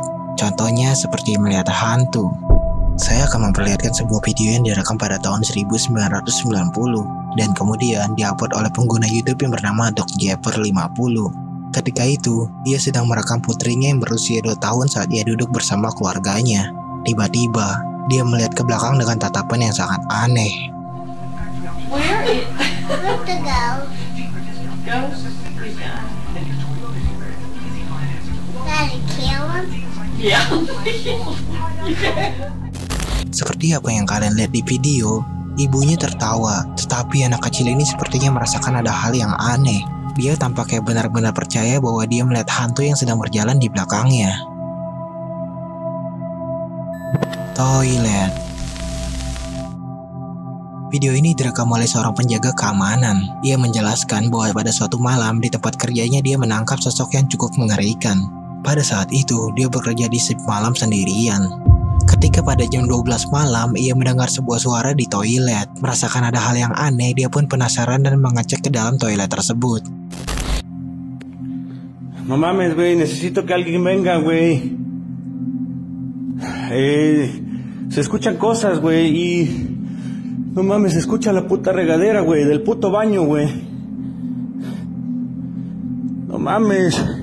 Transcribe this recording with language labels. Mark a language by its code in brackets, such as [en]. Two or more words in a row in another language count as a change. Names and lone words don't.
[id] Contohnya seperti melihat hantu. Saya akan memperlihatkan sebuah video yang direkam pada tahun 1990 dan kemudian diupload oleh pengguna YouTube yang bernama DocJapper50. Ketika itu, dia sedang merekam putrinya yang berusia 2 tahun saat ia duduk bersama keluarganya. Tiba-tiba, dia melihat ke belakang dengan tatapan yang sangat aneh. [en] Where is Where's the ghost? ghost? Daddy, kill him? Yeah. [id] Seperti apa yang kalian lihat di video, ibunya tertawa, tetapi anak kecil ini sepertinya merasakan ada hal yang aneh. Dia tampaknya benar-benar percaya bahwa dia melihat hantu yang sedang berjalan di belakangnya. Toilet. Video ini direkam oleh seorang penjaga keamanan. Ia menjelaskan bahwa pada suatu malam di tempat kerjanya dia menangkap sosok yang cukup mengerikan. Pada saat itu, dia bekerja di shift malam sendirian. Ketika pada jam 12 malam, ia mendengar sebuah suara di toilet. Merasakan ada hal yang aneh, dia pun penasaran dan mengecek ke dalam toilet tersebut. [es] No mames, güey, necesito que alguien venga, güey. Se escuchan cosas, güey, y... No mames, se escucha la puta regadera, güey, del puto baño, güey. No mames.